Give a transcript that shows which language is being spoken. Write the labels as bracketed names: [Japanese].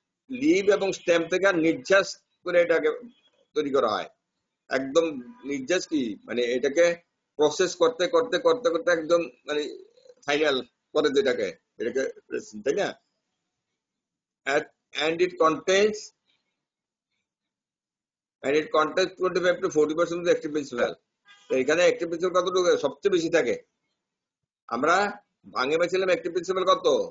[Bangla] Leave এবং stem থেকে নির্যাস করে এটাকে তৈরি করা হয়। একদম নির্যাস কি মানে এটাকে প্রসেস করতে করতে করতে করতে একদম মানে ফাইনাল করে এটাকে resin, তাই না? [English] And it contains and it contains 25 to 40% of the active principal. [Bangla] তো এখানে অ্যাক্টিভ প্রিন্সিপাল কতটুকু সবচেয়ে বেশি থাকে? আমরা ভাঙে পেয়েছিলাম অ্যাক্টিভ প্রিন্সিপাল কত?